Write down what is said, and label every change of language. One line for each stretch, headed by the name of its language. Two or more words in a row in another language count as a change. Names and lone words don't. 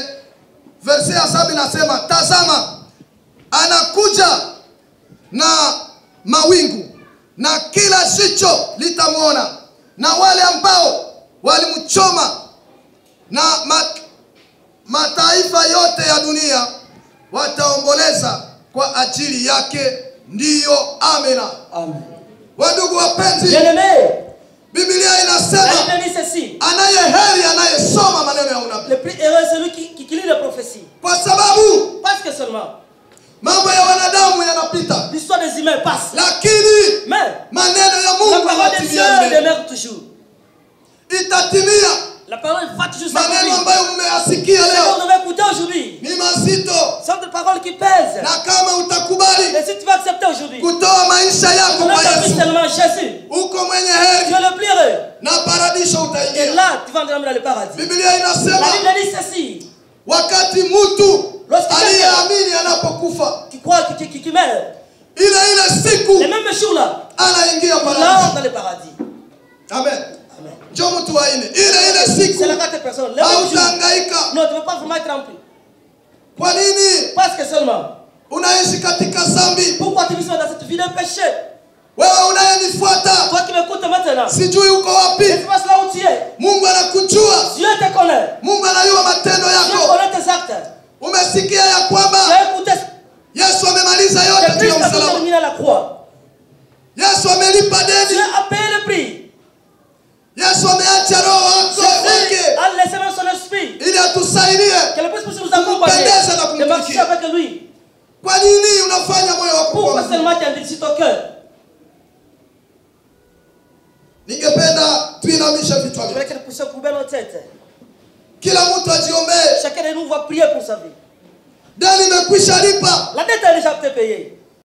Swahili: Verse ya 7 nasema, tazama anakuja na mawingu, na kila jicho litamwona, na wale ambao walimchoma, na mataifa yote ya dunia wataomboleza kwa ajili yake. Ndiyo, amena. Amen. Wandugu wapenzi,
French: Bien-aimés,
Swahili: Biblia inasema
French: la Bible dit ceci.
Swahili: anayeheri anayesoma maneno ya unabii.
French: Le plus heureux est celui qui lit les prophéties.
Swahili: Kwa sababu
French: Parce que seulement
Swahili: mambo ya wanadamu yanapita,
French: l'histoire des humains passe.
Swahili: lakini
French: Mais
Swahili: maneno ya
French: la
Swahili: Mungu
French: parole de Dieu
Swahili: yanatimia.
French: demeure toujours.
Swahili: Itatimia.
French: La parole va toujours
Swahili: Maneno
French: s'accomplir.
Swahili: ambayo mmeyasikia
French: Ce qu'on
Swahili: leo
French: devait écouter aujourd'hui,
Swahili: ni mazito,
French: sont des paroles qui pèsent.
Swahili: na kama utakubali
French: Et si tu vas accepter aujourd'hui,
Swahili: kutoa maisha yako
French: on
Swahili: kwa
French: a compris
Swahili: Yesu,
French: seulement Jésus.
Swahili: uko mwenye
French: Tu
Swahili: heri
French: es le plus heureux.
Swahili: na paradisho
French: Et
Swahili: utaingia.
French: là, tu vas entrer dans le paradis.
Swahili: Biblia
French: La
Swahili: inasema
French: Bible dit ceci.
Swahili: wakati mtu
French: Lorsque
Swahili: aliyeamini anapokufa,
French: qui croit, qui meurt,
Swahili: ile siku
French: les mêmes jours-là,
Swahili: anaingia
French: là, on
Swahili: paradisho.
French: dans le paradis.
Swahili: Amen.
French: Amen.
Swahili: Njoo mtu wa nne, ile siku
French: C'est la quatrième personne. Les mêmes jours.
Swahili: hautahangaika.
French: Non, tu ne veux pas vraiment être rempli.
Swahili: Kwa nini
French: Parce que seulement,
Swahili: unaishi katika dhambi?
French: pourquoi tu vis dans cette vie de péché?
Swahili: Wewe unayenifuata,
French: Toi qui m'écoutes maintenant,
Swahili: sijui uko
French: et
Swahili: wapi.
French: tu passes là où tu es.
Swahili: Mungu anakujua,
French: Dieu te connaît.
Swahili: Mungu anajua matendo
French: Dieu
Swahili: yako.
French: connaît tes actes.
Swahili: Umesikia ya
French: Tu
Swahili: kwamba
French: as écouté.
Swahili: Yesu amemaliza
French: Que
Swahili: yote juu
French: Christ
Swahili: ya
French: a tout
Swahili: msalaba.
French: terminé à la croix.
Swahili: Yesu amelipa
French: Dieu
Swahili: deni.
French: a payé le prix.
Swahili: Yesu ameacha roho wake
French: Jésus a laissé même son esprit.
Swahili: ili atusaidie.
French: Que le Christ puisse nous accompagner.
Swahili: Kumpendeza na
French: De marcher
Swahili: kumtumikia.
French: avec lui.
Swahili: Kwa nini unafanya moyo wako
French: Pourquoi
Swahili: kuwa mgumu?
French: seulement tu endurcis ton cœur?
Swahili: Ningependa tuinamishe vichwa
French: Je
Swahili: vyetu.
French: voudrais que nous puissions courber nos têtes.
Swahili: Kila mtu ajiombee.
French: Chacun de nous va prier pour sa vie.
Swahili: Deni imekwisha lipa.
French: La dette est déjà payée.